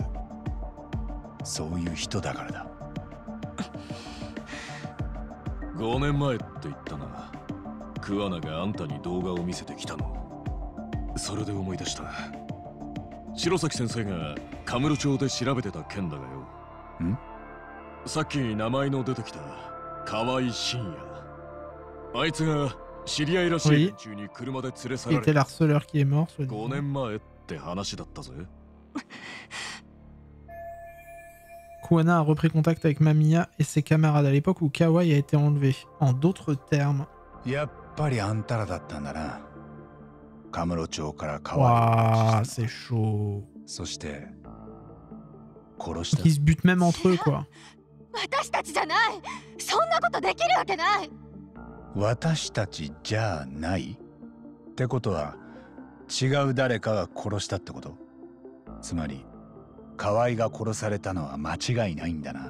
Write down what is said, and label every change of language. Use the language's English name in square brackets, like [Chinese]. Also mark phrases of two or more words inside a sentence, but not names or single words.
[Japanese] そういう人だからだ。 5年前って言ったな。桑名があんたに動画を見せてきたの。それで思い出した。白崎先生がカムロ町で調べてた件だがよ。ん？さっき名前の出てきた河合信也。あいつが知り合いらしい連中に車で連れ去ら [French] C'était [Japanese] れた。 [French] l'harceleur qui est mort, soit [Japanese] 5 [French] disant. [Japanese] 年前って話だったぜ。 [French] Kuwana a repris contact avec Mamiya et ses camarades à l'époque où Kawai a été enlevé. En d'autres termes... [Japanese] やっぱりあんたらだったんだな。カムロ町から川 [French] Waouh, c'est chaud. [Japanese] そして殺した。 [French] Ils se butent même entre eux, quoi. [Japanese] 私たちじゃない。そんなことできるわけない。私たちじゃないってことは違う誰かが殺したってこと？つまり河合が殺されたのは間違いないんだな。